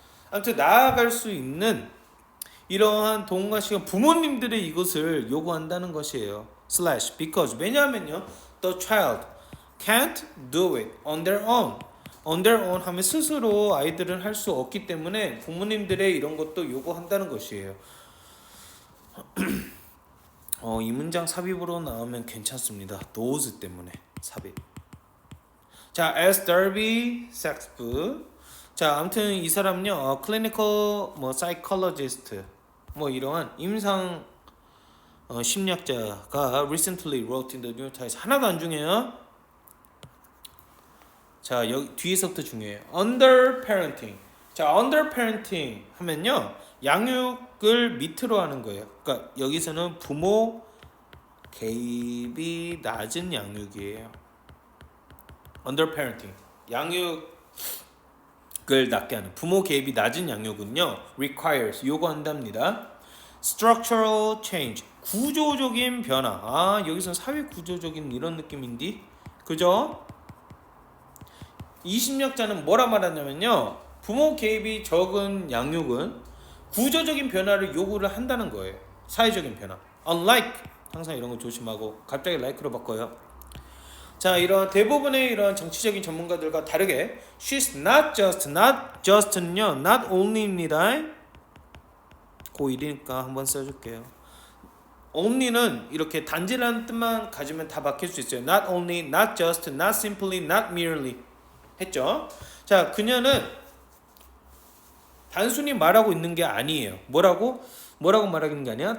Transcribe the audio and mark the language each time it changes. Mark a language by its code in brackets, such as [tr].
[ko] 아무튼 나아갈 수 있는 이러한 돈과 시간 부모님들의 이것을 요구한다는 것이에요. [en] slash because [ko] 왜냐하면요. [en] the child can't do it on their own. [ko] on their own 하면 스스로 아이들은 할 수 없기 때문에 부모님들의 이런 것도 요구한다는 것이에요. 이 문장 삽입으로 나오면 괜찮습니다. those 때문에 삽입. 자, S. Derby Saxby. 자, 아무튼 이 사람은요, [en] clinical psychologist [ko] 이러한 임상 심리학자가 [en] recently wrote in the New York Times. [ko] 하나도 안 중요해요. 자, 여기 뒤에서부터 중요해요. [en] under parenting. [ko] 자, under parenting 하면요, 양육을 밑으로 하는 거예요. 그러니까 여기서는 부모 개입이 낮은 양육이에요. [en] under parenting. [ko] 양육을 낮게 하는 부모 개입이 낮은 양육은요, requires 요구한답니다. [en] structural change. [ko] 구조적인 변화. 여기서 사회 구조적인 이런 느낌인데, 그죠? 이 심리학자는 뭐라 말하냐면요, 부모 개입이 적은 양육은 구조적인 변화를 요구를 한다는 거예요. 사회적인 변화. Unlike 항상 이런 거 조심하고 갑자기 like로 바꿔요. 자, 이런 대부분의 이런 정치적인 전문가들과 다르게 [en] she's not just [ko] 는요 not only입니다. 고1이니까 한번 써줄게요. only는 이렇게 단지라는 뜻만 가지면 다 바뀔 수 있어요. not only, not just, not simply, not merely 했죠. 자, 그녀는 단순히 말하고 있는 게 아니에요. 뭐라고 말하는 게 아니야?